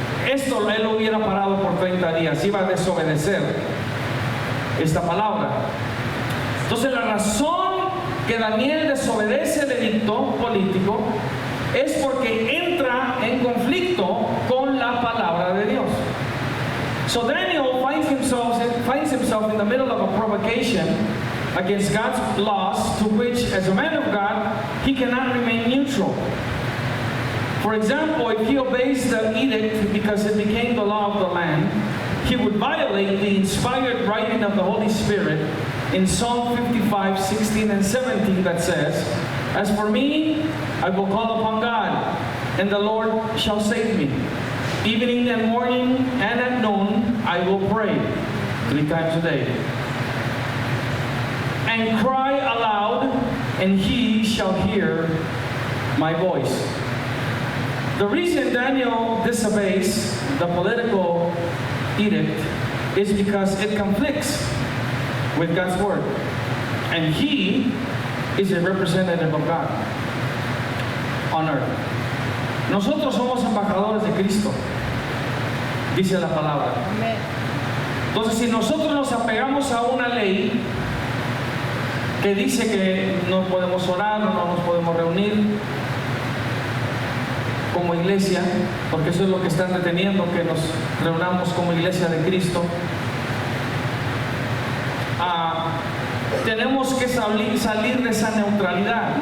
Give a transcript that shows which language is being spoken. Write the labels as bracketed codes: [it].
[es] Esto Él lo hubiera parado por 30 días, iba a desobedecer esta palabra. Entonces la razón que Daniel desobedece el edicto político es porque entra en conflicto con la palabra de Dios. [en] So Daniel finds himself in the middle of a provocation against God's laws, to which, as a man of God, he cannot remain neutral. For example, if he obeys the edict because it became the law of the land, he would violate the inspired writing of the Holy Spirit in Psalm 55, 16 and 17 that says, as for me, I will call upon God, and the Lord shall save me. Evening and morning and at noon, I will pray 3 times a day. And cry aloud, and he shall hear my voice. The reason Daniel disobeys the political edict is because it conflicts with God's word. And he is a representative of God on earth. [es] Nosotros somos embajadores de Cristo, dice la palabra. Amén. Entonces, si nosotros nos apegamos a una ley que dice que no podemos orar o no nos podemos reunir como iglesia, porque eso es lo que están deteniendo, que nos reunamos como iglesia de Cristo, tenemos que salir de esa neutralidad.